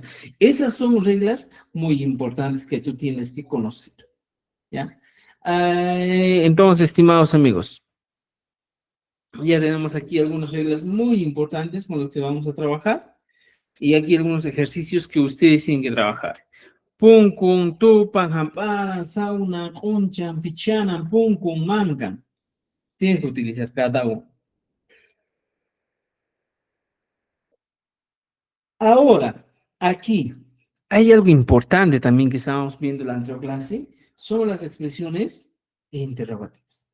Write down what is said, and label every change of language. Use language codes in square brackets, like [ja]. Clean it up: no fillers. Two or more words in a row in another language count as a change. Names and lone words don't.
[es] Esas son reglas muy importantes que tú tienes que conocer. ¿Ya? Entonces, estimados amigos, ya tenemos aquí algunas reglas muy importantes con las que vamos a trabajar y aquí algunos ejercicios que ustedes tienen que trabajar. [qu] Punkun, tupan, hamparan, sauna, conchan, pichanan, punkun, mangan. [es] Tienes que utilizar cada uno. Ahora, aquí hay algo importante también que estábamos viendo en la anterior clase, son las expresiones interrogativas.